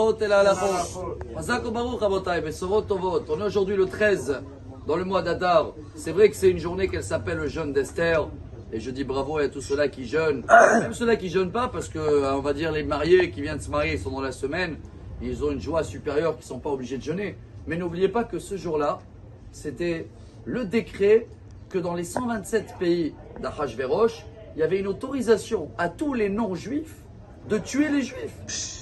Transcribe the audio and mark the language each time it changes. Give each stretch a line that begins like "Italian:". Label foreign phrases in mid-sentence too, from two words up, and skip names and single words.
Hebrew: ההלכות אל ההלכות. חזק וברוך רבותיי, בשורות טובות.
French: On est aujourd'hui le 13 dans le mois d'Adar. C'est vrai que c'est une journée qu'elle s'appelle le jeûne d'Esther. Et je dis bravo à tous ceux-là qui jeûnent. Même ceux-là qui jeûnent pas, parce que, on va dire, les mariés qui viennent de se marier, ils sont dans la semaine. Et ils ont une joie supérieure qu'ils ne sont pas obligés de jeûner. Mais n'oubliez pas que ce jour-là, c'était le décret que dans les 127 pays d'Achashverosh, il y avait une autorisation à tous les non-juifs de tuer les juifs.